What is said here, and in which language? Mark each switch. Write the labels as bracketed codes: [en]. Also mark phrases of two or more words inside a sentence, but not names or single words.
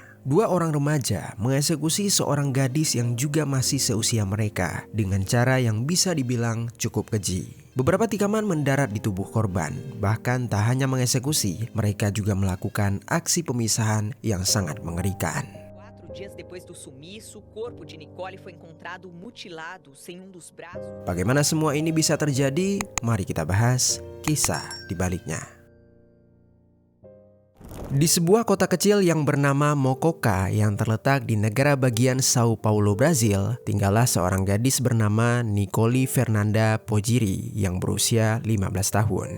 [id] 2 orang remaja mengeksekusi seorang gadis yang juga masih seusia mereka dengan cara yang bisa dibilang cukup keji. Beberapa tikaman mendarat di tubuh korban, bahkan tak hanya mengeksekusi, mereka juga melakukan aksi pemisahan yang sangat mengerikan. [pt] 4 dias depois do sumiço, o corpo de Nicole foi encontrado mutilado sem dos braços. [id] Bagaimana semua ini bisa terjadi? Mari kita bahas kisah di baliknya. Di sebuah kota kecil yang bernama Mococa yang terletak di negara bagian Sao Paulo, Brazil, tinggallah seorang gadis bernama Nicole Fernanda Pogiri yang berusia 15 tahun.